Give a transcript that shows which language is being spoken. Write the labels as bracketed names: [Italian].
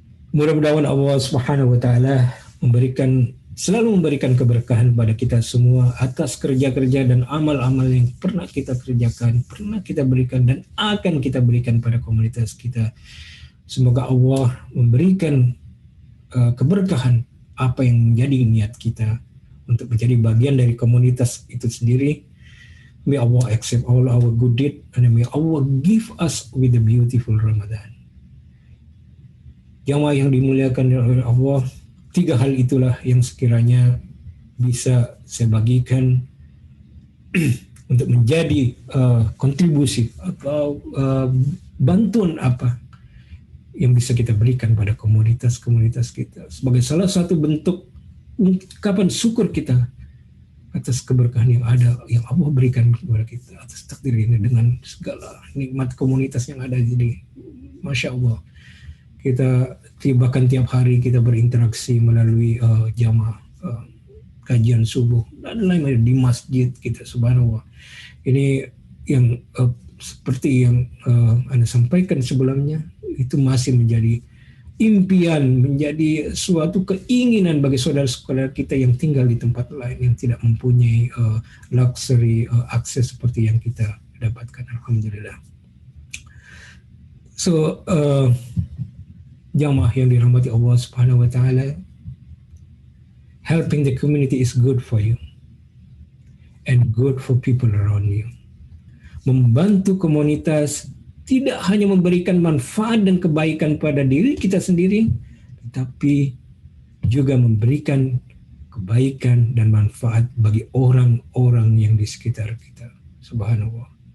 [Indonesian] Mudah-mudahan Allah Subhanahu wa taala selalu memberikan keberkahan pada kita semua atas kerja-kerja dan amal-amal yang pernah kita kerjakan, pernah kita berikan dan akan kita berikan pada komunitas kita. Semoga Allah memberikan keberkahan apa yang menjadi niat kita untuk menjadi bagian dari komunitas itu sendiri. [English] May Allah accept all our good deed and may Allah give us with the beautiful Ramadan. [Indonesian] Jamaah yang dimuliakan oleh Allah, 3 hal itulah yang sekiranya bisa saya bagikan untuk menjadi kontribusi atau bantuan apa yang bisa kita berikan pada komunitas-komunitas kita sebagai salah satu bentuk ungkapan syukur kita atas keberkahan yang ada yang Allah berikan kepada kita atas takdir ini dengan segala nikmat komunitas yang ada. Jadi Masya Allah, kita bahkan tiap hari kita berinteraksi melalui jamaah kajian subuh dan lain-lain di masjid kita, subhanallah. Ini yang seperti yang Anda sampaikan sebelumnya, itu masih menjadi impian, menjadi suatu keinginan bagi saudara-saudara kita yang tinggal di tempat lain yang tidak mempunyai luxury akses seperti yang kita dapatkan. Alhamdulillah. [English] So [Indonesian] jamaah yang dirahmati Allah Subhanahu wa taala, [English] helping the community is good for you and good for people around you. [Indonesian] Membantu komunitas tidak hanya memberikan manfaat dan kebaikan pada diri kita sendiri, tetapi juga memberikan kebaikan dan manfaat bagi orang-orang yang di sekitar kita. Subhanallah.